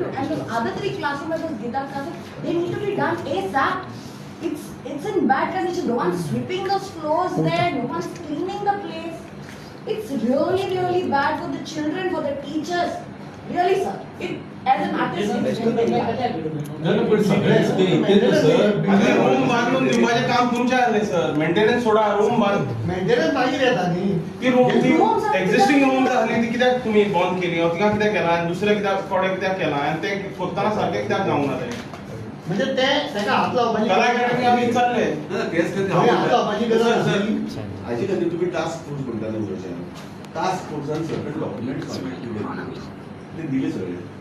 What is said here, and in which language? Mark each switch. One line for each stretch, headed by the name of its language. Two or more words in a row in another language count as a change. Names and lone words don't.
English: And those other 3 classrooms, those guitar classes, they need to be done ASAP. It's in bad condition. No one's sweeping those floors there. No one's cleaning the place. It's really, really bad for the children, for the teachers. Really, sir. As an artist, it's very, very bad.
Marathi: नाही पण सगळ्याच ते इथे सर
Konkani: अरे रूम बांधून दिवपाचे काम तुमच्या हाती सर. मेंटेनन्स सोडा रूम बांध मेंटेनन्स मागीर येता न्ही. ती रूम ती
English: existing room
Konkani: जाली ती कित्याक तुम्ही बंद केली तिका कित्याक केला आनी दुसरे कित्याक कोडे कित्याक केला आनी ते कोत्ताना सारखे कित्याक जावंक ना ते म्हणजे ते ताका हात लावपाची कला अकॅडमी आमी चालले ना, तेच खातीर थंय हात लावपाची गरज सर, आसली. सर, हाचे खातीर तुमी
English: task force
Konkani: म्हणटाले वयच्यान. टास्क फोर्सान सगळे डॉक्युमेंट्स ते दिले सगळे.